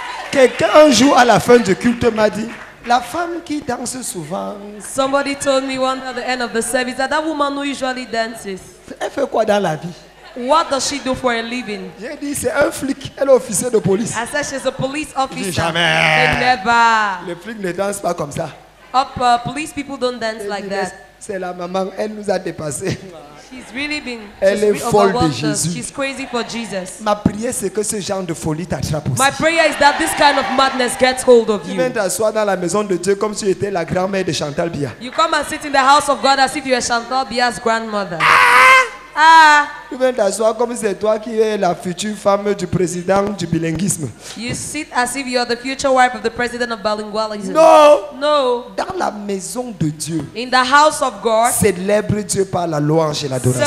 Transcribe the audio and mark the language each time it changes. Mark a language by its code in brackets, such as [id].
[fr] Quelqu'un un jour à la fin du culte m'a dit, la femme qui danse souvent. [en] Somebody told me one at the end of the service that woman who usually dances. [fr] Elle fait quoi dans la vie? [en] What does she do for a living? [fr] J'ai dit c'est un flic, elle est officier de police. [en] I said she's a police officer. [fr] Jamais. [en] Never. [fr] Les flics ne dansent pas comme ça. [en] Police people don't dance like that. [fr] C'est la maman, elle nous a dépassés. [en] She's really been. [fr] Elle est folle de Jésus. [en] She's crazy for Jesus. [fr] Ma prière c'est que ce genre de folie t'attrape aussi. [en] My prayer is that this kind of madness gets hold of [fr] Tu [en] you. [fr] viens t'asseoir dans la maison de Dieu comme si tu étais la grand-mère de Chantal Biya. [en] You come and sit in the house of God as if you were Chantal Biya's grandmother. [fr] Tu viens t'asseoir comme si c'est toi qui es la future femme du président du bilinguisme. [en] You sit as if you're the future wife of the president of bilingualism. [fr] Non. [en] No. [fr] Dans la maison de Dieu. [en] In the house of God. [fr] Célèbre Dieu par la louange et l'adoration.